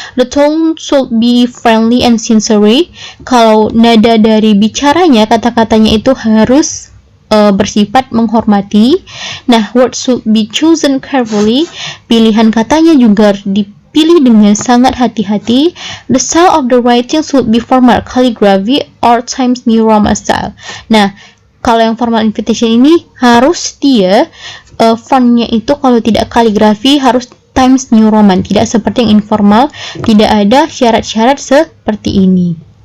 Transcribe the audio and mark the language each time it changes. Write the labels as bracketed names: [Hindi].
[English] The tone should be friendly and sincere. [Indonesian] Kalau nada dari bicaranya, kata-katanya itu harus bersifat menghormati. [English] Nah, words should be chosen carefully. [Indonesian] Pilihan katanya juga dipilih dengan sangat hati-hati. [English] The style of the writing should be formal, calligraphy, or Times New Roman style. [Indonesian] Nah, kalau yang formal invitation ini harus dia fontnya itu kalau tidak kaligrafi harus Times New Roman, tidak seperti yang informal, tidak ada syarat-syarat seperti ini.